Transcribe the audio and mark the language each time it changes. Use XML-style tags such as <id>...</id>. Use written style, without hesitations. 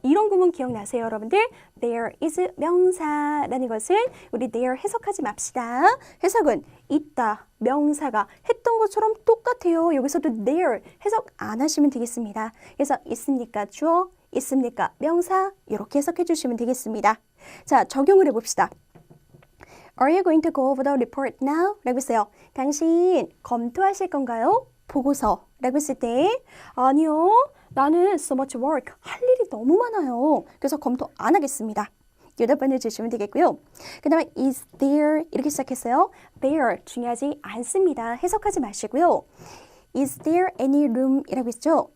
<ko>이런 구문 기억나세요, 여러분들? There is 명사라는 것은 우리 there 해석하지 맙시다. 해석은 있다, 명사가 했던 것처럼 똑같아요. 여기서도 there 해석 안 하시면 되겠습니다. 그래서 있습니까? 주어, 있습니까? 명사 이렇게 해석해 주시면 되겠습니다. 자, 적용을 해봅시다.</ko> <en>Are you going to go over the report now?</en> <ko>라고 했어요. 당신 검토하실 건가요? 보고서 라고 했을 때 아니요. 나는</ko> <en>so much work.</en> <ko>할 일이 너무 많아요. 그래서 검토 안 하겠습니다. 대답을 주시면 되겠고요. 그 다음에 is there 이렇게 시작했어요. there 중요하지 않습니다. 해석하지 마시고요.</ko> <en>is there any room</en> <ko>이라고 했죠.</ko>